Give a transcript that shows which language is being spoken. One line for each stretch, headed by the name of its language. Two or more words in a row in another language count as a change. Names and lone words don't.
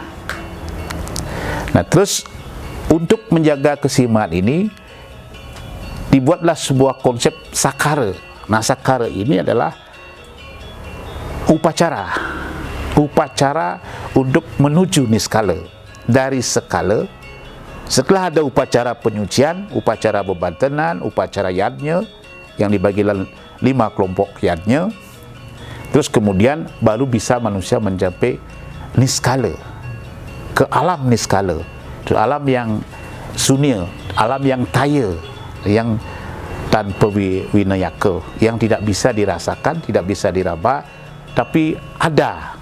Indonesian: Nah, terus untuk menjaga keseimbangan ini dibuatlah sebuah konsep sakara. Nah, sakara ini adalah upacara untuk menuju niskala. Dari skala, setelah ada upacara penyucian, upacara bebantenan, upacara yadnya yang dibagi dalam 5 kelompok yadnya, terus kemudian baru bisa manusia mencapai niskala, ke alam niskala, ke alam yang sunia, alam yang taya, yang tanpa winayaka, yang tidak bisa dirasakan, tidak bisa diraba, tapi ada.